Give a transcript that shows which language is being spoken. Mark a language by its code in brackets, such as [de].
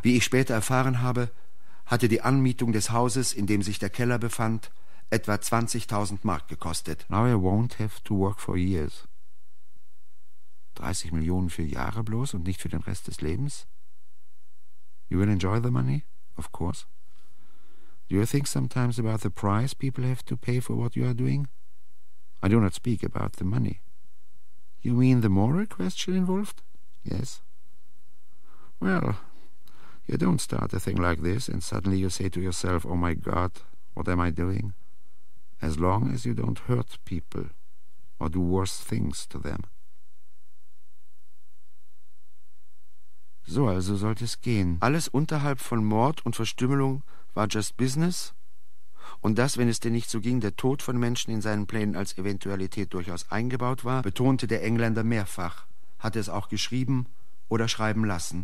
[de] Wie ich später erfahren habe, hatte die Anmietung des Hauses, in dem sich der Keller befand, etwa 20.000 Mark gekostet. [en] Now I won't have to work for years. [de] 30 Millionen für Jahre bloß und nicht für den Rest des Lebens? [en] You will enjoy the money, of course. Do you think sometimes about the price people have to pay for what you are doing? I do not speak about the money. You mean the moral question involved? Yes. Well, you don't start a thing like this and suddenly you say to yourself, oh my God, what am I doing? As long as you don't hurt people or do worse things to them. [de] So also sollte es gehen. Alles unterhalb von Mord und Verstümmelung war [en] just business. [de] Und das, wenn es denn nicht so ging, der Tod von Menschen in seinen Plänen als Eventualität durchaus eingebaut war, betonte der Engländer mehrfach, hatte es auch geschrieben oder schreiben lassen.